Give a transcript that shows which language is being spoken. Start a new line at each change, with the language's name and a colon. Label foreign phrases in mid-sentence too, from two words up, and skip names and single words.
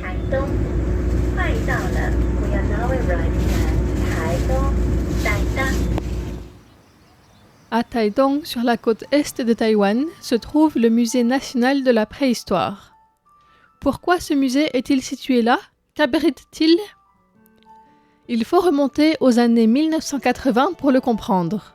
Chinese: 东，欢迎到了
English: We are now arriving at
Chinese: 台东，台东。
French: À Taidong, sur la côte est de Taïwan, se trouve le musée national de la préhistoire. Pourquoi ce musée est-il situé là? Qu'abrite-t-il? Il faut remonter aux années 1980 pour le comprendre.